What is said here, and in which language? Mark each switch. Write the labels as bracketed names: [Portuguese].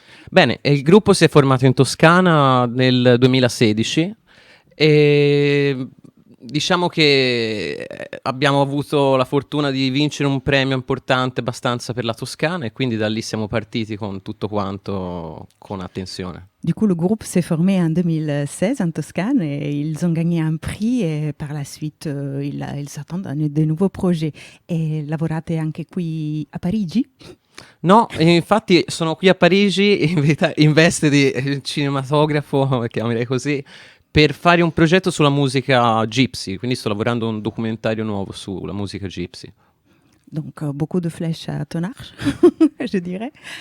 [Italian] Bene, il gruppo si è formato in Toscana nel 2016 e diciamo che abbiamo avuto la fortuna di vincere un premio importante abbastanza per la Toscana et quindi da lì siamo partiti con tutto quanto con attenzione. [French] Du coup, le groupe s'est formé en 2016 en Toscane et ils ont gagné un prix et par la suite ils attendent de nouveaux projets. [Italian] E lavorate anche qui a Parigi? No, infatti sono qui a Parigi in verità in veste di cinematografo, chiamerei così, per fare un progetto sulla musica gypsy, quindi sto lavorando un documentario nuovo sulla musica gypsy. [French] Donc, beaucoup de flèches à ton arche, je dirais.